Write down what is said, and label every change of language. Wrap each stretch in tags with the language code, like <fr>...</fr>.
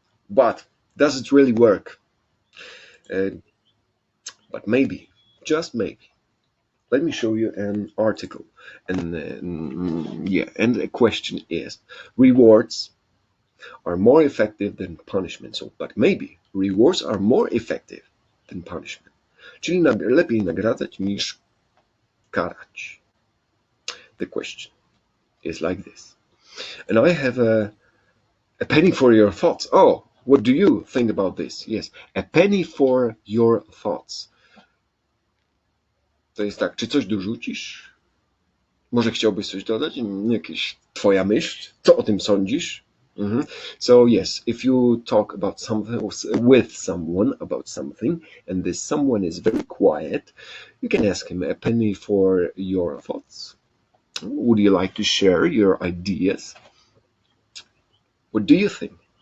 <en>But does it really work? Uh, but maybe, just maybe. Let me show you an article. And yeah, and the question is rewards are more effective than punishment. So, but maybe rewards are more effective than punishment.</en> <pl>Czyli lepiej nagradzać niż karać.</pl> <en>The question is like this. And I have a penny for your thoughts. Oh, what do you think about this? Yes, a penny for your thoughts.</en> <pl>To jest tak, czy coś dorzucisz? Może chciałbyś coś dodać? Jakieś twoja myśl? Co o tym sądzisz?</pl> <en>So yes, if you talk about something with someone about something, and this someone is very quiet, you can ask him a penny for your thoughts. Would you like to share your ideas? What do you think?</en>